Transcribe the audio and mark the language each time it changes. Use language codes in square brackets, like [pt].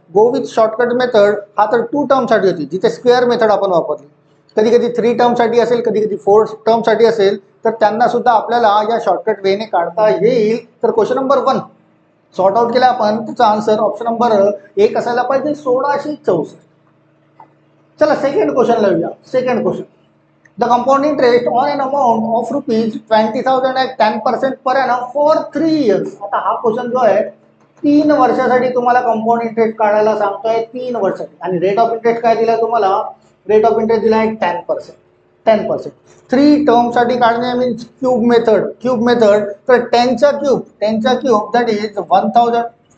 [en] go with shortcut method [mr] हा तर 2 टर्मसाठी होती, जिथे स्क्वेअर मेथड आपण वापरली. कधी कधी 3 टर्मसाठी असेल, कधी कधी 4 टर्मसाठी असेल, तर त्यांना सुद्धा आपल्याला या शॉर्टकट वेने काढता येईल. तर क्वेश्चन नंबर 1 सॉर्ट आउट केला आपण. त्याचा आन्सर ऑप्शन नंबर 1 असायला पाहिजे 1664. चला सेकंड क्वेश्चन लिहूया. [en] Second question, the compound interest on an amount of rupees 20,000 at 10% per annum for 3 years. [mr] आता हा क्वेश्चन जो आहे 3 वर्षासाठी तुम्हाला कंपाऊंड इंटरेस्ट काढायला सांगतोय. 3 वर्षासाठी. आणि रेट ऑफ इंटरेस्ट काय दिलाय तुम्हाला. रेट ऑफ इंटरेस्ट दिला आहे 10%. 3 टर्मसाठी काढणे मीन्स क्यूब मेथड. तर 10चा क्यूब दॅट इज 1000.